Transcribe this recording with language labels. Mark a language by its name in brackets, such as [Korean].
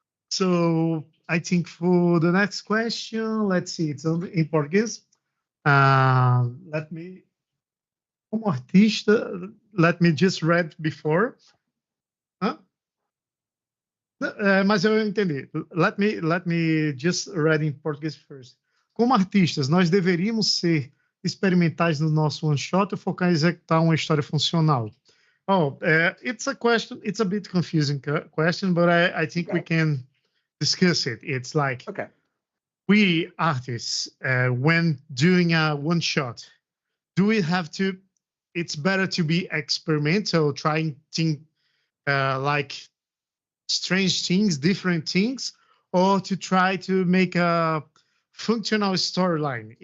[English] So I think for the next question, let's see, it's in Portuguese. Let me, [Portuguese] como artista, [English] let me just read before. [Portuguese] Mas eu entendi. [English] Let me just read in Portuguese first. [Portuguese] Como artistas, nós deveríamos ser experimentais no nosso one shot ou focar em executar uma história funcional? [English] It's a question. It's a bit confusing question, but I think we can discuss it. It's like, we artists, when doing a one shot, do we have to? It's better to be experimental, trying things like strange things, different things, or to try to make a functional storyline?